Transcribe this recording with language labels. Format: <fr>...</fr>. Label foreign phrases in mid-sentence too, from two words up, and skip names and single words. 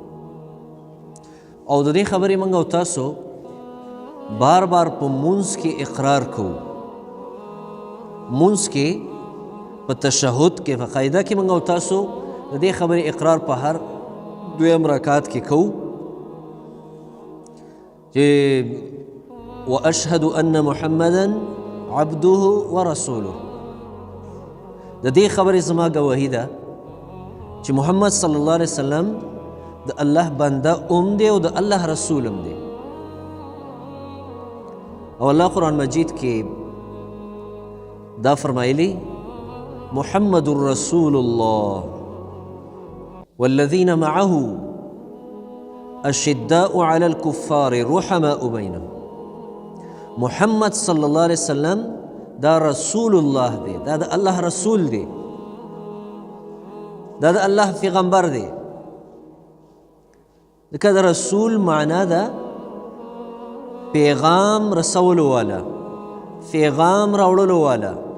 <ps>او د دې خبرې موږ او تاسو بار بار په مونځ کې اقرار کوو، مونځ کې په تشهد کې په قاعده کې موږ او تاسو د دې خبرې اقرار په هر دویم رکعت کې کوو چې</ps> <ar>واشهد ان محمدا عبده ورسوله.</ar> <ps>د دې خبرې زما ګواهي ده چې محمد</ps> <ar>صلی الله علیه وسلم</ar> <ps>د الله بنده دی او د الله رسول دی. او الله قرآن مجید کې دا فرمایلی</ps> <ar>محمد رسول الله والذین معه اشداء علی الكفار رحماء بینهم.</ar> <ps>محمد</ps> <ar>صلی الله علیه وسلم</ar> <ps>دا</ps> <ar>رسول الله</ar> <ps>دی، دا د الله رسول دی، دا د الله پیغمبر دی. ځکه د رسول معنا ده پیغام رسولو والا، پیغام راوړلو والا.</ps>